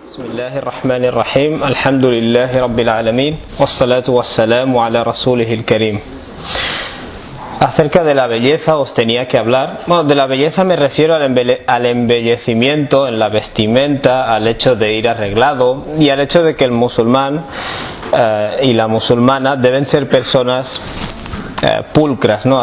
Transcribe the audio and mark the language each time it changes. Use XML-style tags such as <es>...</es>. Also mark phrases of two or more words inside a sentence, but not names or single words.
<ar>بسم الله الرحمن الرحيم. الحمد لله رب العالمين. والصلاة والسلام على رسوله الكريم.</ar> <es>Acerca de la belleza os tenía que hablar. Bueno, de la belleza me refiero al embellecimiento en la vestimenta, al hecho de ir arreglado y al hecho de que el musulmán y la musulmana deben ser personas pulcras, ¿no?</es>